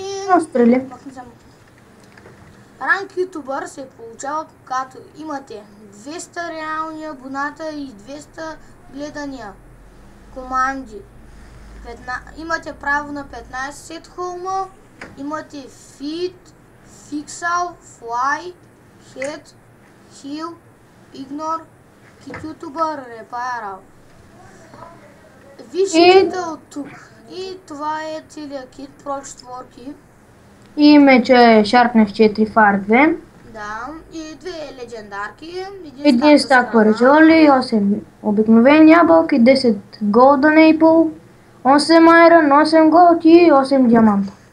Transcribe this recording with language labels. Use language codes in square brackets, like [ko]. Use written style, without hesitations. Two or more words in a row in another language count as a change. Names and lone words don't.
[bg] Стрели. ранг ютубър се получава, когато имате 200 реални абоната и 200 гледания команди. Имате право на 15 сет хоума, имате feed, fixal, fly, head, heal, ignore, kit ютубър, repair. Вижте от тук. И това е целият кит, про четворки. И мече Sharpness 4 Fire 2. Да, и две легендарки. Един стак парижоли, 8 обикновени ябълки, 10 Golden Apple, 8 Iron, 8 Gold и 8 диаманта.